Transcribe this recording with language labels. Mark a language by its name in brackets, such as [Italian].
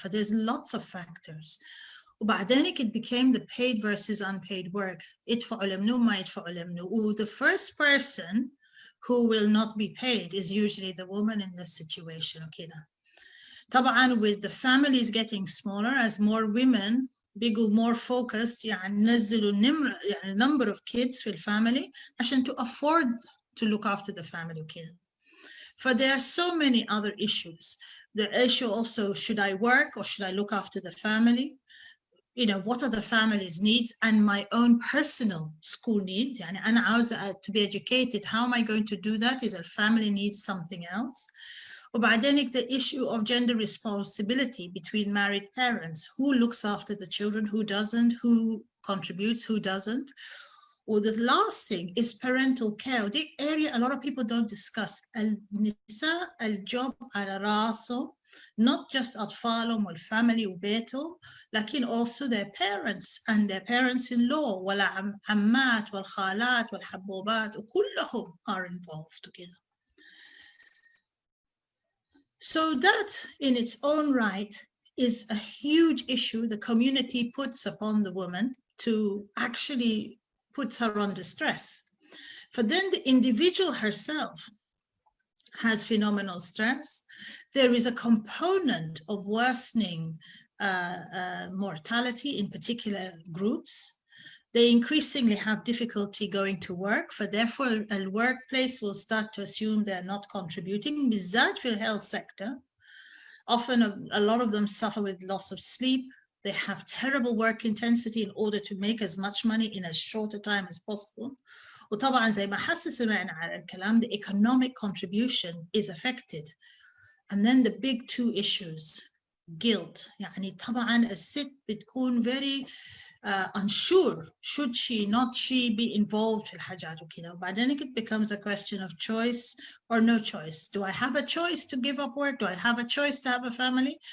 [English] So there's lots of factors. وبعدين it became the paid versus unpaid work. [Arabic] يدفعوا لمنو ما يدفعوا لمنو. [English] The first person who will not be paid is usually the woman in this situation وكده. طبعا with the families getting smaller, as more women [Arabic] بيجوا [English] more focused [Arabic] نزلوا [English] number of kids في الفاميلي عشان to afford to look after the family. Okay. But there are so many other issues. The issue also, should I work or should I look after the family? You know, what are the family's needs and my own personal school needs? And [Arabic] أنا عاوزة [English] to be educated. How am I going to do that? Is a family needs something else? وبعدين the issue of gender responsibility between married parents. Who looks after the children? Who doesn't? Who contributes? Who doesn't? Or the last thing is parental care. The area a lot of people don't discuss. [Arabic] النساء الجوب على راسه, [English] not just [Arabic] أطفالهم والفاميلي وبيتهم, لكن [English] also their parents and their parents-in-law [Arabic] والعمات والخالات والحبوبات وكلهم [English] are involved together. So that in its own right is a huge issue the community puts upon the woman to actually puts her under stress. But then the individual herself has phenomenal stress. There is a component of worsening mortality in particular groups. They increasingly have difficulty going to work, for therefore a workplace will start to assume they're not contributing. بالذات في health sector, often a lot of them suffer with loss of sleep. They have terrible work intensity in order to make as much money in as short a time as possible. [Arabic] وطبعا زي ما سمعنا على الكلام, [English] the economic contribution is affected. And then the big two issues, guilt. [Arabic] يعني طبعا الست بتكون [English] very unsure, should she, not she be involved [Arabic] في الحاجات وكذا. [English] وبعدين it becomes a question of choice or no choice. Do I have a choice to give up work? Do I have a choice to have a family?